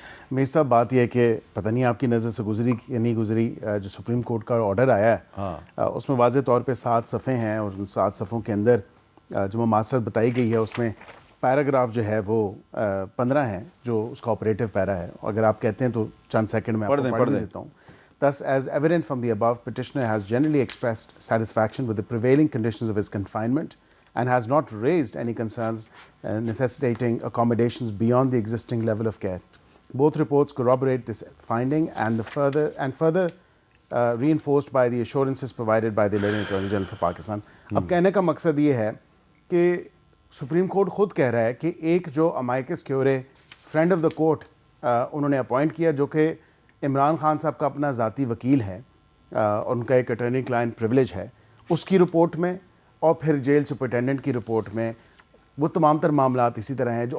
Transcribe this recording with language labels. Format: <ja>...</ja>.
<ur>میر صاحب, بات یہ ہے کہ پتہ نہیں آپ کی نظر سے گزری یا نہیں گزری, جو سپریم کورٹ کا آرڈر آیا ہے اس میں واضح طور پہ 7 صفحے ہیں, اور ان 7 صفحوں کے اندر جو مماثلت بتائی گئی ہے اس میں پیراگراف جو ہے وہ 15 ہیں جو اس کا آپریٹو پیرا ہے. اگر آپ کہتے ہیں تو چند سیکنڈ میں آپ کو پڑھ دیتا ہوں.</ur> <en>Thus, as evident from the above, petitioner has generally expressed satisfaction with the prevailing conditions of his confinement and has not raised any concerns necessitating accommodations beyond the existing level of care. Both reports corroborate this finding and further reinforced by the assurances provided by the Lieutenant Attorney General for Pakistan.</en> <ur>اب کہنے کا مقصد یہ ہے کہ supreme court خود کہہ رہا ہے کہ ایک جو امائکس کیورے فرینڈ آف دا کورٹ انہوں نے اپوائنٹ کیا, جو کہ عمران خان صاحب کا اپنا ذاتی وکیل ہے اور ان کا ایک اٹرنی کلائنٹ پریولیج ہے, اس کی رپورٹ میں اور پھر جیل سپرنٹینڈنٹ کی رپورٹ میں وہ تمام تر معاملات اسی طرح ہیں.</ur>